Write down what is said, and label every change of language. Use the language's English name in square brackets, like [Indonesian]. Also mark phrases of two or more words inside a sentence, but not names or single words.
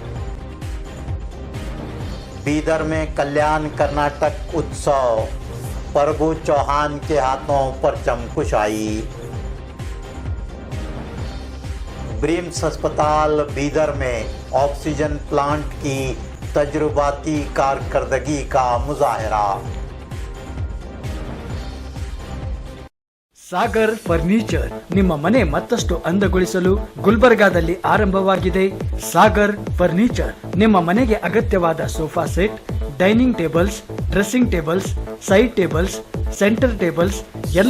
[Urdu] بیدر میں کلیان کرناٹک اتسو، پربھو چوہان کے ہاتھوں پرچم کشائی. برمس اسپتال بیدر میں آکسیجن پلانٹ کی تجرباتی کارکردگی کا مظاہرہ. [Kannada] ಸಾಗರ್ ಫರ್ನಿಚರ್ ನಿಮ್ಮ ಮನೆ ಮತ್ತಷ್ಟು ಅಂದಗೊಳಿಸಲು ಗುಲ್ಬರ್ಗಾದಲ್ಲಿ ಆರಂಭವಾಗಿದೆ ಸಾಗರ್ ಫರ್ನಿಚರ್. ನಿಮ್ಮ ಮನೆಗೆ ಅಗತ್ಯವಾದ [English] sofa set, dining tables, dressing tables, side tables, center tables, [Kannada] ಎಲ್ಲ